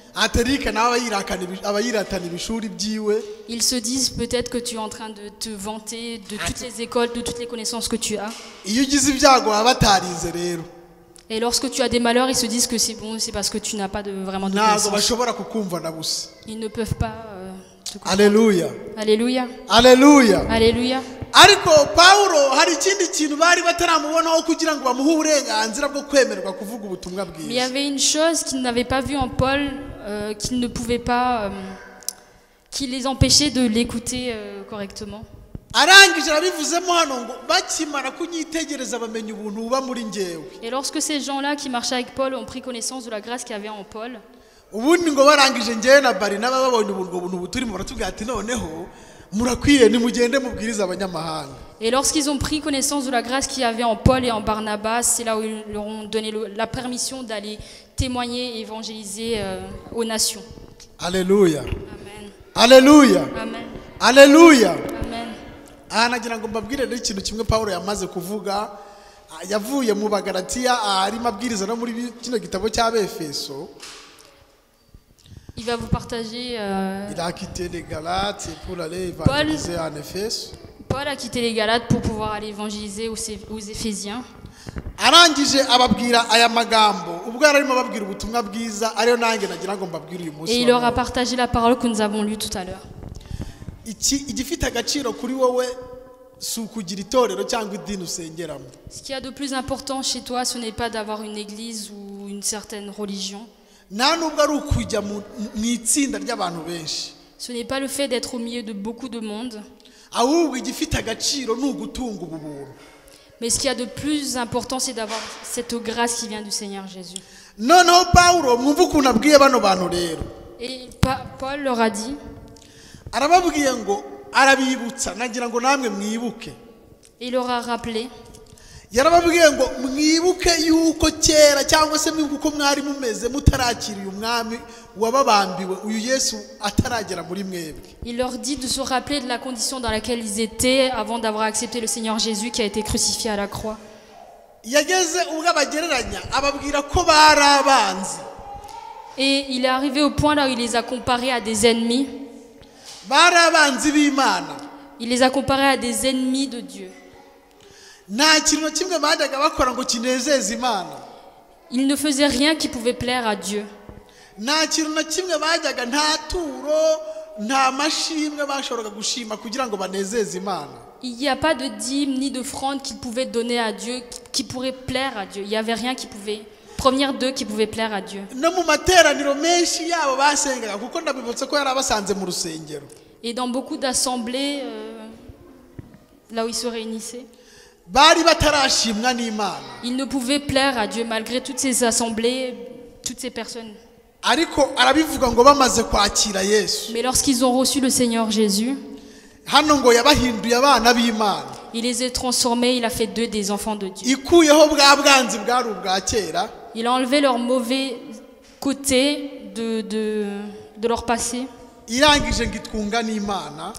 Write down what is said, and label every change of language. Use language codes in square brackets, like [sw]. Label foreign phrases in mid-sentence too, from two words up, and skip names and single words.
[fr] Ils se disent peut-être que tu es en train de te vanter de toutes les écoles, de toutes les connaissances que tu as. Et lorsque tu as des malheurs, ils se disent que c'est bon, c'est parce que tu n'as pas vraiment de connaissances. Ils ne peuvent pas te comprendre. Alléluia. Alléluia. Alléluia. Alléluia. [rw] Ariko Paulo hari ikindi kintu bari bataramubonaho kugira ngo bamuhe uburenganzira bwo kwemererwa kuvuga ubutumwa bwiza. [fr] Mais il y avait une chose qu'ils n'avaient pas vue en Paul, qu'ils ne pouvaient pas, qui les empêchait de l'écouter correctement. Et lorsque ces gens-là qui marchaient avec Paul ont pris connaissance de la grâce qu'il y avait en Paul, et lorsqu'ils ont pris connaissance de la grâce qu'il y avait en Paul et en Barnabas, c'est là où ils leur ont donné la permission d'aller témoigner et évangéliser aux nations. Alléluia. Amen. Alléluia. Amen. Alléluia. Amen. [rw] Nagira ngo mbabwire rero ikintu kimwe Paulo yamaze kuvuga, yavuye mu Bagalatiya arimo abwiriza no muri kino gitabo cy'Abefeso. [fr] Il va vous partager. Il a quitté les Galates pour aller évangéliser en Éphèse. Paul a quitté les Galates pour pouvoir aller évangéliser aux Éphésiens. [rw] Arangije ababwira aya magambo ubwo ubwo yararimo babwira ubutumwa bwiza ariyo nanjye nagira ngo mbabwire uyu munsi [fr] Et il leur a partagé la parole que nous avons lue tout à l'heure. [rw] igifite agaciro kuri wowe si ukugira itorero cyangwa idini usengeramo. [fr] Ce qu'il y a de plus important chez toi, ce n'est pas d'avoir une église ou une certaine religion. [rw] nta nubwo ari ukujya mu itsinda ry'abantu benshi. [fr] Ce n'est pas le fait d'être au milieu de beaucoup de monde. [rw] ahubwo igifite agaciro ni ugutunga ubu buntu. [fr] Mais ce qu'il y a de plus important, c'est d'avoir cette grâce qui vient du Seigneur Jésus. [rw] noneho Pawulo mwumva ukuntu abwiye bano bantu rero. [fr] Et Paul leur a dit, [rw] arababwiye ngo arabibutsa nagira ngo namwe mwibuke. [fr] il leur a rappelé, [rw] yarababwiye ngo mwibuke yuko kera cyangwa se mwibuke uko mwari mumeze mutarakira uyu mwami wababambiwe uyu Yesu ataragera muri mwebwe. [fr] il leur dit de se rappeler de la condition dans laquelle ils étaient avant d'avoir accepté le Seigneur Jésus qui a été crucifié à la croix. [rw] yageze ubwo abagereranya ababwira ko bari abanzi. [fr] Et il est arrivé au point là où il les a comparés à des ennemis. [rw] bari abanzi b'Imana. [fr] Il les a comparés à des ennemis de Dieu. [rw] nta kintu na kimwe bajyaga bakora ngo kinezeze Imana. [fr] Ils ne faisaient rien qui pouvait plaire à Dieu. [rw] nta kintu na kimwe bajyaga nta turo nta mashimwe bashoboraga gushima kugira ngo banezeze Imana. [fr] Il n'y a pas de dîme ni d'offrande qu'ils pouvaient donner à Dieu qui pourrait plaire à Dieu. Il n'y avait rien qui pouvait provenir d'eux qui pouvait plaire à Dieu. [rw] no mu materaniro menshi yabo basengaga kuko ndabibutse ko yarabasanze mu rusengero. [fr] Et dans beaucoup d'assemblées, là où ils se réunissaient, [rw] bari batarashimwa n'Imana. [fr] ils ne pouvaient plaire à Dieu malgré toutes ces assemblées, toutes ces personnes. [rw] ariko arabivuga ngo bamaze kwakira Yesu. [fr] Mais lorsqu'ils ont reçu le Seigneur Jésus, [rw] hano ngo yabahinduye abana b'Imana. [fr] il les a transformés, il a fait d'eux des enfants de Dieu. [rw] ikuyeho bwa bwanzi bwari ubwa kera. [fr] Il a enlevé leur mauvais côté de leur passé. [rw] irangije ngo itwunga n'Imana.